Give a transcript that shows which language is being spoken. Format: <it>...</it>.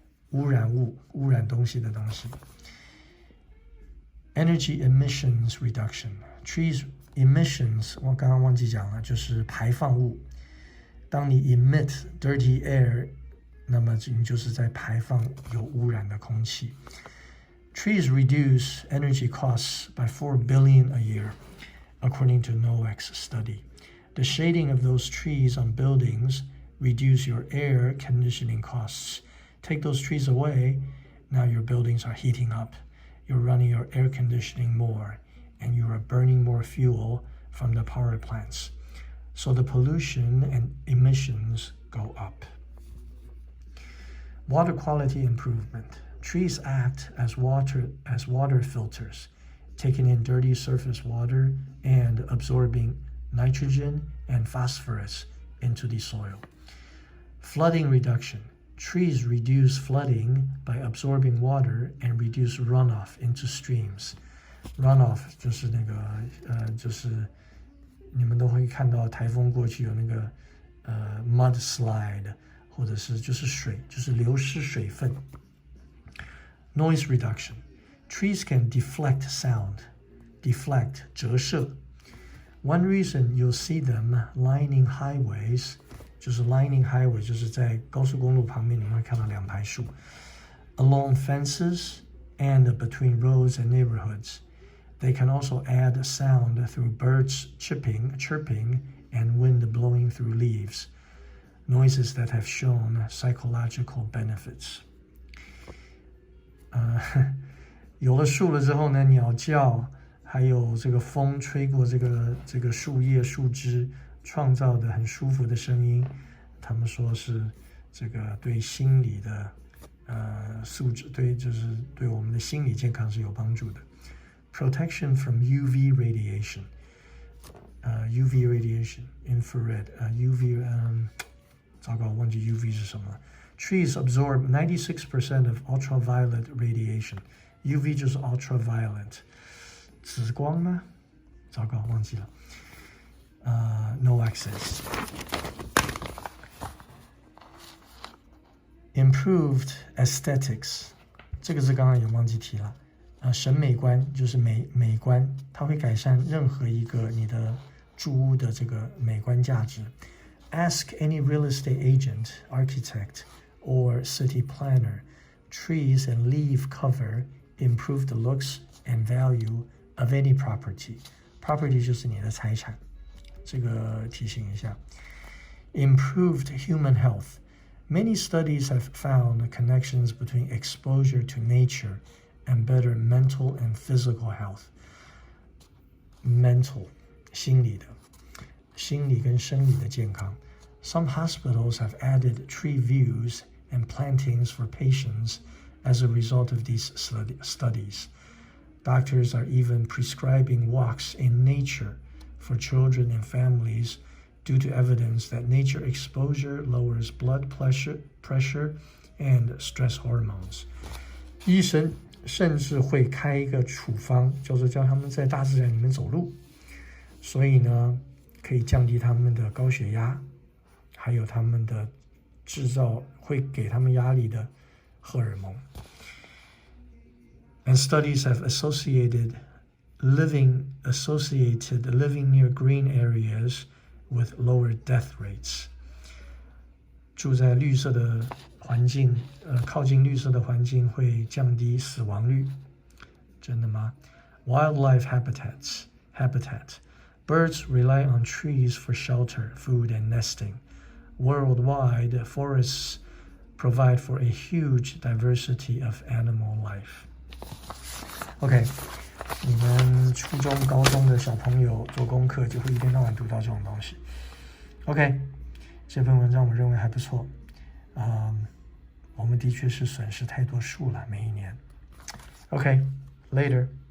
<zh>污染物，污染东西的东西。</zh> <en>Energy emissions reduction. Trees emissions</en> <zh>我刚刚忘记讲了，就是排放物。当你</zh> <en>emit dirty air，</en> <zh>那么你就是在排放有污染的空气。</zh> <en>Trees reduce energy costs by $4 billion a year, according to Nowak's study. The shading of those trees on buildings reduce your air conditioning costs. Take those trees away, now your buildings are heating up. You're running your air conditioning more, and you are burning more fuel from the power plants. So the pollution and emissions go up. Water quality improvement. Trees act as water filters, taking in dirty surface water and absorbing nitrogen and phosphorus into the soil. Flooding reduction. Trees reduce flooding by absorbing water and reduce runoff into streams.</en> <zh>Runoff 就是那个就是你们都会看到台风过去有那个mudslide， 或者是就是水，就是流失水分。</zh> <en>Noise reduction. Trees can deflect sound.</en> <zh>Deflect 折射。</zh> <en>One reason you'll see them lining highways,</en> <zh>就是</zh> <en>lining highway</en> <zh>就是在高速公路旁边你们会看到两排树。</zh> <en>Along fences and between roads and neighborhoods. They can also add sound through birds chirping, and wind blowing through leaves. Noises that have shown psychological benefits.</en> <zh>有了树了之后呢，鸟叫，还有这个风吹过这个树叶树枝，创造的很舒服的声音，他们说是这个对心理的素质，就是对我们的心理健康是有帮助的。</zh> <en>Protection from UV radiation. UV radiation, infrared, UV</en> <zh>糟糕，忘记 UV 是什么了。</zh> <en>Trees absorb 96% of ultraviolet radiation.</en> <zh>UV 就是 ultraviolet， 紫光吗？糟糕，忘记了。</zh> <en>No access. Improved aesthetics，</en> <zh>这个是刚刚也忘记提了。审美观就是美观，它会改善任何一个你的住屋的这个美观价值。</zh> <en>Ask any real estate agent, architect, or city planner. Trees and leaf cover improve the looks and value of any property.</en> <zh>Property 就是你的财产，这个提醒一下。</zh> <en>Improved human health. Many studies have found connections between exposure to nature and better mental and physical health.</en> <zh>Mental 心理的，心理跟生理的健康。</zh> <en>Some hospitals have added tree views and plantings for patients as a result of these studies. Doctors are even prescribing walks in nature for children and families due to evidence that nature exposure lowers blood pressure and stress hormones.</en> <zh>医生甚至会开一个处方，就是叫他们在大自然里面走路，所以呢，可以降低他们的高血压，还有他们的制造会给他们压力的荷尔蒙。</zh> <en>And studies have associated living near green areas with lower death rates.</en> <zh>住在绿色的环境，靠近绿色的环境会降低死亡率，真的吗？</zh> <en>Wildlife habitat. Birds rely on trees for shelter, food, and nesting. Worldwide, forests provide for a huge diversity of animal life.</en> <zh>OK， 你们初中、高中的小朋友做功课就会一天到晚读到这种东西。 OK， 这篇文章我认为还不错。我们的确是损失太多树了，每一年。OK，later。</zh>